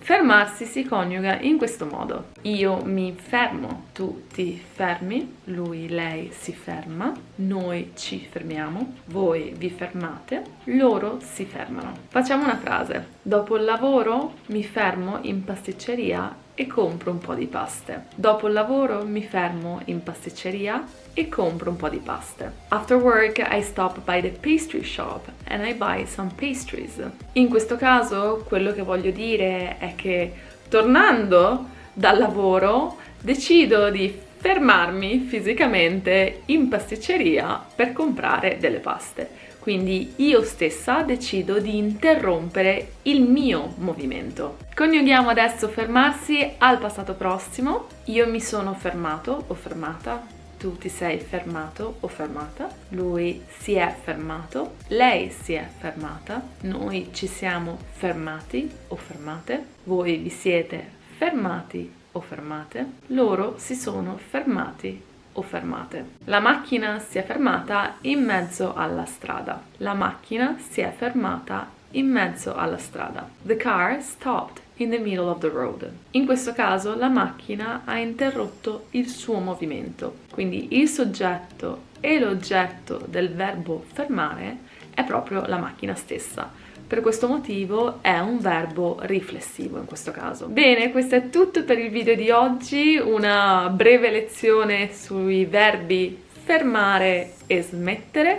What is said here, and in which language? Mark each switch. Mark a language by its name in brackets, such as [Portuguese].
[Italian] Fermarsi si coniuga in questo modo: io mi fermo, tu ti fermi, lui, lei si ferma, noi ci fermiamo, voi vi fermate, loro si fermano. Facciamo una frase. Dopo il lavoro mi fermo in pasticceria e compro un po' di paste. Dopo il lavoro mi fermo in pasticceria e compro un po' di paste. [English] After work I stop by the pastry shop and I buy some pastries. [Italian] In questo caso quello che voglio dire è che tornando dal lavoro decido di fermarmi fisicamente in pasticceria per comprare delle paste. Quindi io stessa decido di interrompere il mio movimento. Coniughiamo adesso fermarsi al passato prossimo. Io mi sono fermato o fermata. Tu ti sei fermato o fermata. Lui si è fermato. Lei si è fermata. Noi ci siamo fermati o fermate. Voi vi siete fermati o fermate. Loro si sono fermati o fermate. La macchina si è fermata in mezzo alla strada. La macchina si è fermata in mezzo alla strada. [English] The car stopped in the middle of the road. [Italian] In questo caso la macchina ha interrotto il suo movimento. Quindi il soggetto e l'oggetto del verbo fermare è proprio la macchina stessa. Per questo motivo è un verbo riflessivo in questo caso. Bene, questo è tutto per il video di oggi, una breve lezione sui verbi fermare e smettere.